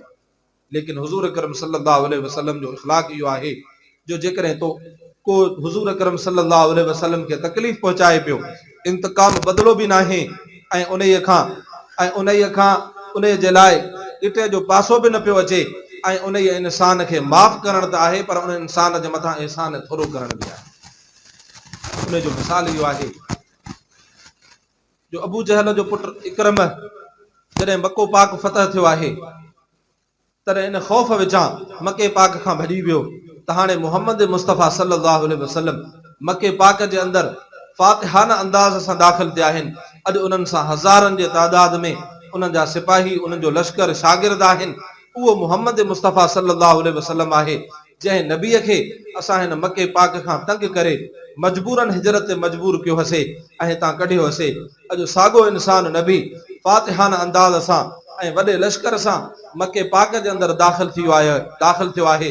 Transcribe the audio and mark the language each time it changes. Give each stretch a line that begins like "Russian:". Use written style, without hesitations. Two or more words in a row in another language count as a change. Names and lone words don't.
Sindhi: लेकिन हुज़ूर अकरम
Arabic: صلى الله عليه وسلم
Sindhi: जो इख़लाक़ इहो आहे जो जेकॾहिं तो को हुज़ूर अकरम
Arabic: صلى الله عليه وسلم
Sindhi: खे तकलीफ़ पहुचाए पियो, इंतकाम बदिलो बि न आहे ऐं उन जे लाइ गिटे जो पासो बि न पियो अचे ऐं उन इंसान खे माफ़ करणु त आहे, पर उन इंसान जे मथां एहसान थोरो करणु बि आहे। उन जो मिसाल इहो आहे जो अबू जहल जो पुटु इकरम जॾहिं मको पाक फतह थियो आहे, तॾहिं इन ख़ौफ़ विचां मके पाक खां भॼी वियो त हाणे मुहम्मद मुस्तफ़ा
Arabic: صلى الله عليه وسلم
Sindhi: मके पाक जे अंदरि फ़ातिहाना अंदाज़ सां दाख़िल थिया आहिनि। अॼु उन्हनि सां हज़ारनि जे तादाद में उन्हनि जा सिपाही, उन्हनि जो लश्कर शागिर्द आहिनि। उहो मुहम्मद मुस्तफ़ा
Arabic: صلى الله عليه وسلم
Sindhi: आहे, जंहिं नबीअ खे असां हिन मके पाक खां तंग करे मजबूरन हिजरत ते मजबूर कयो हसे ऐं हितां कढियो हसे। अॼु साॻियो इंसान नबी फ़ातिहाना अंदाज़ सां ऐं वॾे लश्कर सां मके पाक जे अंदरि दाख़िल थियो आहे।